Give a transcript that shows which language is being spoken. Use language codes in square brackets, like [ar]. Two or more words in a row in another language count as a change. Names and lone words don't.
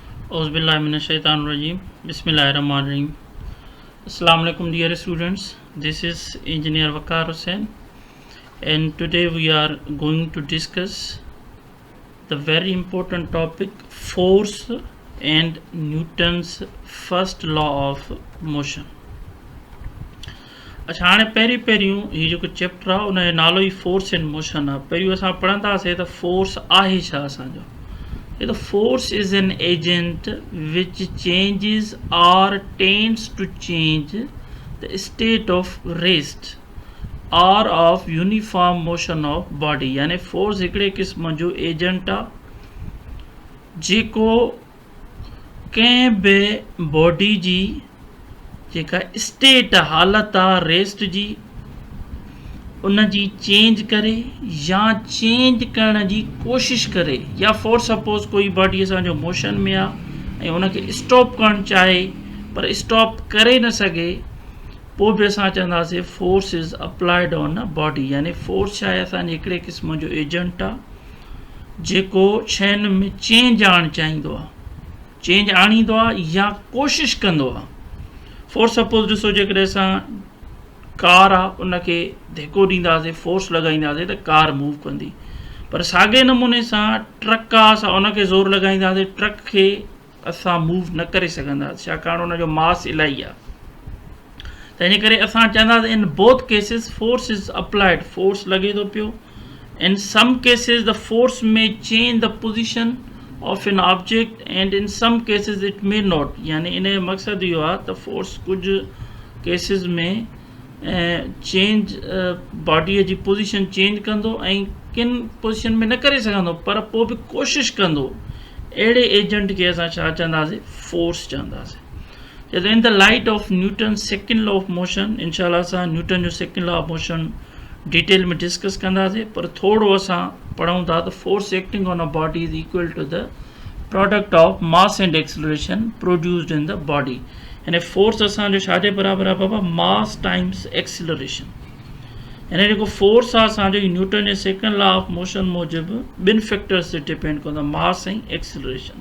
[ar] أعوذ بالله من الشيطان الرجيم. بسم الله الرحمن الرحيم. السلام عليكم [en] dear students. This is Engineer Waqar Hussain, and today we are going to discuss the very important topic force and Newton's first law of motion. [sd] अच्छा हाणे पहिरियों ही जेको चैप्टर आहे उनजो नालो ई [en] force and motion [sd] आहे। पहिरियों असां पढ़ंदासीं त फोर्स आहे छा असांजो। [en] The force is an agent which changes or tends to change the state of rest or of uniform motion of body। [sd] यानी फोर्स हिकिड़े क़िस्म जो एजेंट आहे जेको कंहिं बि बॉडी जी जेका स्टेट हालत आहे रेस्ट जी उन जी चेंज करे या चेंज करण जी कोशिश करे, या [en] for suppose [sd] कोई बॉडी असांजो मोशन में आहे ऐं उनखे स्टॉप करणु चाहे पर स्टॉप करे न सघे, पोइ बि असां चवंदासीं [en] force is applied on a body. [sd] यानी फोर्स छा आहे असांजे हिकिड़े क़िस्म जो एजेंट आहे जेको शयुनि में चेंज आणणु चाहींदो आहे, चेंज आणींदो आहे या कोशिशि कंदो आहे। [en] for suppose [sd] ॾिसो जेकॾहिं असां कार आहे उनखे धिको ॾींदासीं फोर्स लॻाईंदासीं त कार मूव कंदी, पर साॻे नमूने सां ट्रक आहे असां उनखे ज़ोर लॻाईंदासीं ट्रक खे असां मूव न करे सघंदासीं, छाकाणि उनजो मास इलाही आहे। तंहिंजे करे असां चवंदासीं [en] in both cases force is applied, [sd] फोर्स लॻे थो पियो। [en] In some cases the force may change the position of an object and in some cases it may not. [sd] यानी इन जो मक़सदु इहो आहे त फोर्स कुझु केसिस में चेंज बॉडीअ जी पोज़ीशन चेंज कंदो ऐं किन पोज़ीशन में न करे सघंदो पर पोइ बि कोशिशि कंदो, अहिड़े एजेंट खे असां छा चवंदासीं फोर्स चवंदासीं। [en] त in the light of Newton second law of motion, [sd] इनशाला असां न्यूटन जो [en] second law of motion detail [sd] में डिस्कस कंदासीं, पर थोरो असां पढ़ूं था त [en] force acting on a body is equal to the product of mass and acceleration produced in the body. [sd] यानी फोर्स असांजो छाजे बराबरि आहे बाबा, [en] mass times acceleration. [sd] यानी जेको फोर्स आहे असांजो न्यूटन जे [en] second law of motion [sd] मूजिबि ॿिनि फैक्टर्स ते डिपेंड कंदो आहे, मास ऐं एक्सेलरेशन।